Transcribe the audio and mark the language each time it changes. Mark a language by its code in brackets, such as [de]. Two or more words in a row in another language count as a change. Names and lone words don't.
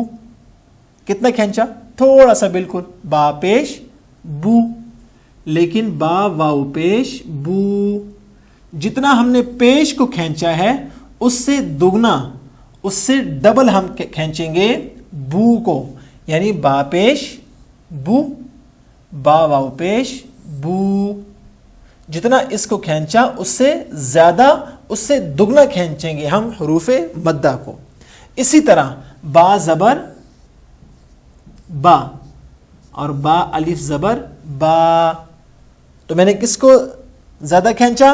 [ur] کتنا کھینچا؟ تھوڑا سا، بالکل، با پیش بو۔ لیکن با واو پیش بو، جتنا ہم نے پیش کو کھینچا ہے اس سے دگنا، اس سے ڈبل ہم کھینچیں گے بو کو، یعنی با پیش بو، با واو پیش بو۔ جتنا اس کو کھینچا اس سے زیادہ، اس سے دگنا کھینچیں گے ہم حروف مدہ کو۔ اسی طرح با زبر با اور با الف زبر با، تو میں نے کس کو زیادہ کھینچا؟